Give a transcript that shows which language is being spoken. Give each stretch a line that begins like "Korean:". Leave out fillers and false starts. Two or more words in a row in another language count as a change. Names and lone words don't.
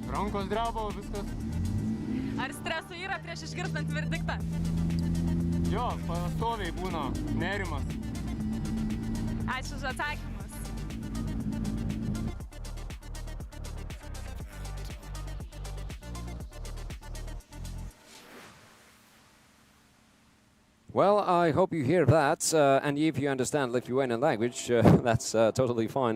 Lithuanian: Rankos dreba, viskas. Ar streso yra prieš išgirstant verdiktą? Jo, pastoviai būna nerimas. Ačiū už atsakymus.
English: Well, I hope you hear that, and if you understand Lithuanian language, that's totally fine.